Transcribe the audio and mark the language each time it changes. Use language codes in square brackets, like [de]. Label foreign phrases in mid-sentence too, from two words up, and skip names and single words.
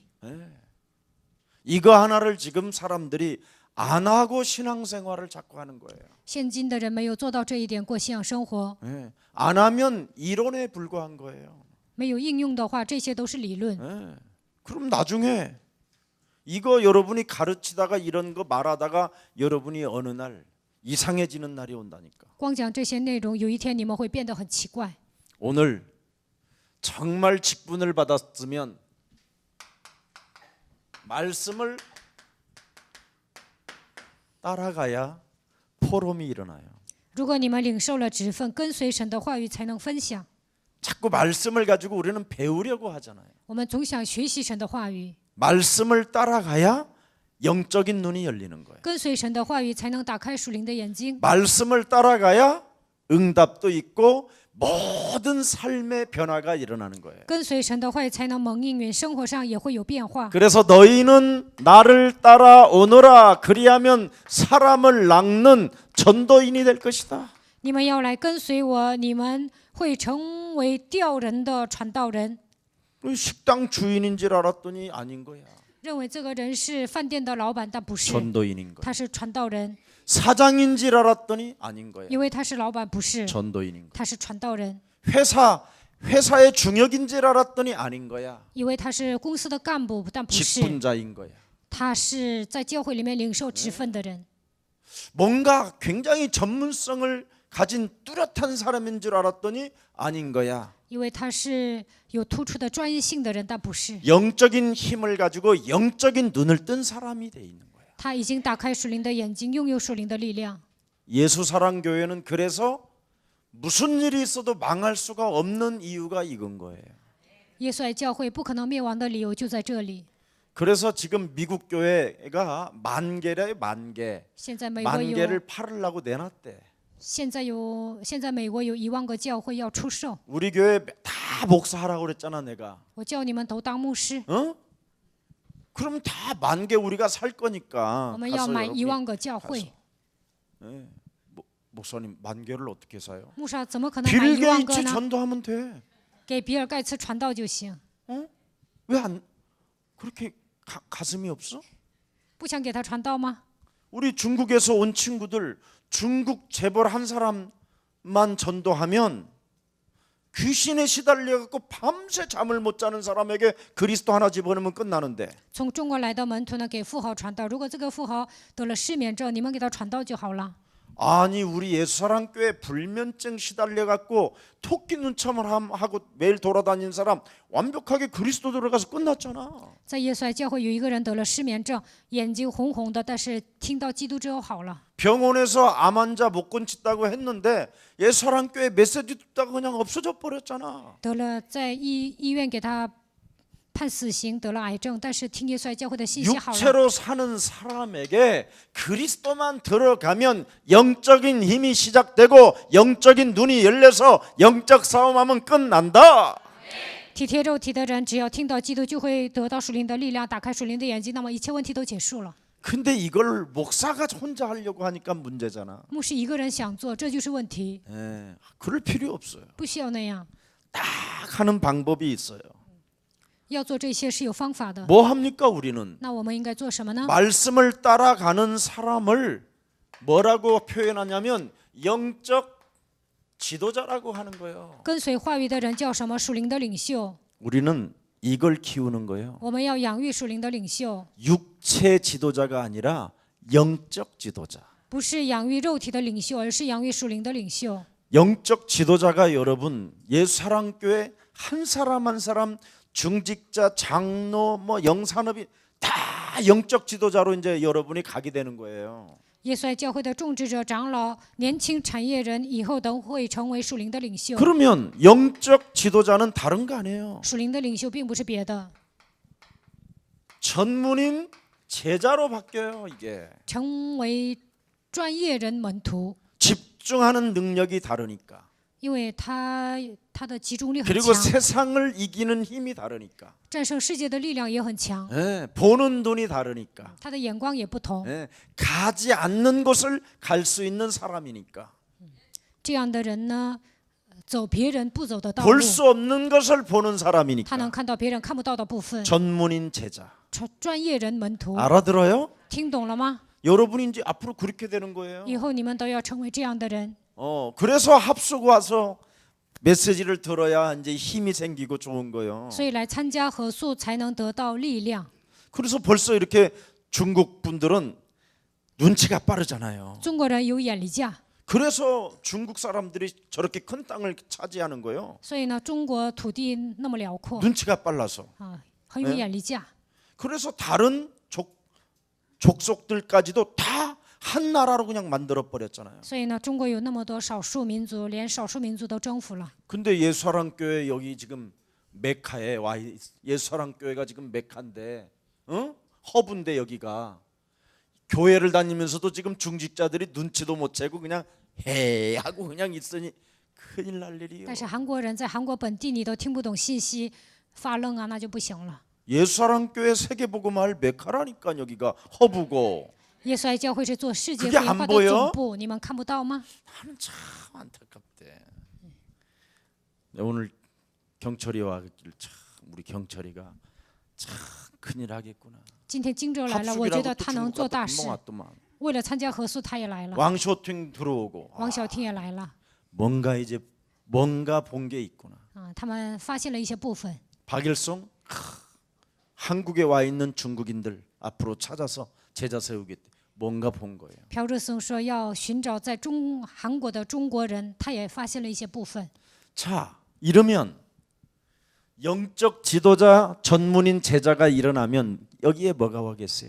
[ko] 예. 이거 하나를 지금 사람들이 안 하고 신앙생활을 자꾸 하는 거예요. [zh] 现今的人没有做到这一点，过信仰生活， [ko] 예. 안 하면 이론에 불과한 거예요. [zh] 没有应用的话，这些都是理论。 [ko] 예. 그럼 나중에 이거 여러분이 가르치다가 이런 거 말하다가 여러분이 어느 날 이상해지는 날이 온다니까. [zh] 光讲这些内容，有一天你们会变得很奇怪。 [ko] 오늘 정말 직분을 받았으면 말씀을 따라가야 포럼이 일어나요. [zh] 如果你们领受了职分，跟随神的话语，才能分享。 [ko] 자꾸 말씀을 가지고 우리는 배우려고 하잖아요. [zh] 我们总想学习神的话语， [ko] 말씀을 따라가야 영적인 눈이 열리는 거예요. [zh] 跟随神的话语，才能打开属灵的眼睛。 [ko] 말씀을 따라가야 응답도 있고 모든 삶의 변화가 일어나는 거예요. [zh] 跟随神的话语，才能蒙应允，生活上也会有变化。 [ko] 그래서 너희는 나를 따라오너라 그리하면 사람을 낚는 전도인이 될 것이다. [zh] 你们要来跟随我，你们会成为钓人的传道人。 [ko] 식당 주인인 줄 알았더니 아닌 거야. [zh] 认为这个人是饭店的老板，但不是， [ko] 전도인인 거야. [zh] 他是传道人。 [ko] 사장인 줄 알았더니 아닌 거야. [zh] 因为他是老板，不是， [ko] 전도인인 거야. [zh] 他是传道人。 [ko] 회사의 중역인 줄 알았더니 아닌 거야. [zh] 以为他是公司的干部，但不是， [ko] 직분자인 거야. [zh] 他是在教会里面领受职分的人。 [ko] 뭔가 굉장히 전문성을 가진 뚜렷한 사람인 줄 알았더니 아닌 거야. [zh] 因为他是有突出的专业性的人，但不是， [ko] 영적인 힘을 가지고 영적인 눈을 뜬 사람이 돼 있는 거야. [zh] 他已经打开属灵的眼睛，拥有属灵的力量。 [ko] 예수사랑교회는 그래서 무슨 일이 있어도 망할 수가 없는 이유가 이건 거예요. [zh] 耶稣爱教会不可能灭亡的理由就在这里。 [ko] 그래서 지금 미국 교회가 10,000개래 10,000개. [zh] 现在美国 [ko] 10,000개를 팔으려고 내놨대. [zh] 现在美国有1万个教会要出售。 [ko] 우리 교회 다 목사하라고 그랬잖아 내가. [zh] 我叫你们都当牧师， [ko] 어? 그럼 다 10,000개 우리가 살 거니까. [zh] 我们要 [ko] 가서 [zh] 买 [ko] 여러분이 [zh] 1万个教会。 [ko] 네. 목사님 10,000개를 어떻게 사요? [zh] 牧师怎么可能买 [ko] 빌 [zh] 1万个 [ko] 게이츠 [zh] 呢？ [ko] 전도하면 돼. [zh] 给比尔盖茨传道就行， [ko] 왜 안 그렇게 가슴이 없어? [zh] 不想给他传道吗？ [ko] 우리 중국에서 온 친구들 중국 재벌 한 사람만 전도하면 귀신에 시달려 갖고 밤새 잠을 못 자는 사람에게 그리스도 하나 집어넣으면 끝나는데 [zh] 从中国来的门徒呢，给富豪传道。如果这个富豪得了失眠症，你们给他传道就好了。 [ko] 아니 우리 예수사랑교회 불면증 시달려 갖고 토끼 눈참을 하고 매일 돌아다니는 사람 완벽하게 그리스도 들어가서 끝났잖아. [zh] 在耶稣爱教会有一个人得了失眠症，眼睛红红的，但是听到基督之后好了。 [ko] 병원에서 암 환자 못 고친다고 했는데 예수사랑교회 메시지 듣다가 그냥 없어져 버렸잖아. [zh] 得了在医院给他判死刑，得了癌症，但是听耶稣爱教会的信息好了。 [ko] 육체로 사는 사람에게 그리스도만 들어가면 영적인 힘이 시작되고 영적인 눈이 열려서 영적 싸움하면 끝난다. [zh] 体贴肉体的人，只要听到基督，就会得到属灵的力量，打开属灵的眼睛，那么一切问题都结束了。 [ko] 근데 이걸 목사가 혼자 하려고 하니까 문제잖아. [zh] 牧师一个人想做，这就是问题， [ko] 예, 그럴 필요 없어요. [zh] 不需要那样。 [ko] 딱 하는 방법이 있어요. [zh] 要做这些是有方法的。 [ko] 뭐 합니까 우리는? [zh] 那我们应该做什么呢？ [ko] 말씀을 따라가는 사람을 뭐라고 표현하냐면 영적 지도자라고 하는 거예요. [zh] 跟随话语的人叫什么？属灵的领袖。 [ko] 우리는 이걸 키우는 거예요. [zh] 我们要养育属灵的领袖， [ko] 육체 지도자가 아니라 영적 지도자. [zh] 不是养育肉体的领袖，而是养育属灵的领袖。 [ko] 영적 지도자가 여러분 예수사랑교회 한 사람 한 사람 중직자, 장로, 뭐 영산업이 다 영적 지도자로 이제 여러분이 가게 되는 거예요. [zh] 耶稣爱教会的种植者、长老、年轻产业人，以后都会成为属灵的领袖。 [ko] 그러면 영적 지도자는 다른 거 아니에요. [zh] 属灵的领袖并不是别的， [ko] 전문인 제자로 바뀌어요. 이게 [zh] 成为专业人门徒， [ko] 집중하는 능력이 다르니까. [zh] 因为他的集中力很 [ko] 그리고 [zh] 强， [ko] 세상을 이기는 힘이 다르니까. [zh] 战胜世界的力量也很强， [ko] 예, 보는 눈이 다르니까. [zh] 他的眼光也不同。 [ko] 예, 가지 않는 곳을 갈 수 있는 사람이니까. [zh] 这样的人呢，走别人不走的道路， [ko] 볼 수 없는 것을 보는 [zh] 他能 [ko] 사람이니까. [zh] 看到别人看不到的部分。 [ko] 전문인 제자. [zh] 专业人门徒， [ko] 알아들어요? [zh] 听懂了吗？ [ko] 여러분이 이제 앞으로 그렇게 되는 거예요. [zh] 以后你们都要成为这样的人。 [ko] 그래서 합숙 와서 메시지를 들어야 이제 힘이 생기고 좋은 거예요. [zh] 所以来参加合宿才能得到力量。 [ko] 그래서 벌써 이렇게 중국 분들은 눈치가 빠르잖아요. [zh] 中国人有眼力价， [ko] 그래서 중국 사람들이 저렇게 큰 땅을 차지하는 거예요. [zh] 所以呢，中国土地那么辽阔 [ko] 눈치가 빨라서. [zh] 啊，很有眼力价。 [ko] 그래서 다른 족속들까지도 다 한 나라로 그냥 만들어 버렸잖아요. [zh] 所以呢，中国有那么多少数民族，连少数民族都征服了。 [ko] 근데 예수사랑교회 여기 지금 메카에 와 예수사랑교회가 지금 메카인데, 허브인데 여기가 교회를 다니면서도 지금 중직자들이 눈치도 못 채고 그냥 해 하고 그냥 있으니 큰일 날 일이요. [zh] 但是韩国人在韩国本地你都听不懂信息，发愣啊，那就不行了。 [ko] 예수사랑교회 세계복음화할 메카라니까 여기가 허브고 [zh] 耶稣爱教会是做世界 [ko] 그게 [zh] 福音 [ko] 안 [zh] 化的 [ko] 보여 [zh] 总部，你们看不到吗？ [ko] 나는 참 안타깝대. 오늘 경철이와 참 우리 경철이가 참 큰일 하겠구나. [zh] 今天金州来了，我觉得 [ko] 합숙이라고 또 [zh] 他能 [ko] 중국 [zh] 做 [ko] 갔다 [zh] 大 [ko] 금방 [zh] 事。 [ko] 왔더만. [zh] 为了参加合宿，他也来了。 [ko] 왕쇼팅 들어오고 [zh] 王小婷也来了 [ko] 뭔가 이제 뭔가 본 게 있구나. [zh] 啊，他们发现了一些部分。 [ko] 박일송 한국에 와 있는 중국인들 앞으로 찾아서 제자 세우겠대. 뭔가 본 거예요. [zh] 朴志松说要寻找在韩国的中国人，他也发现了一些部分。 [ko] 자, 이러면 영적 지도자 전문인 제자가 일어나면 여기에 뭐가 와겠어요?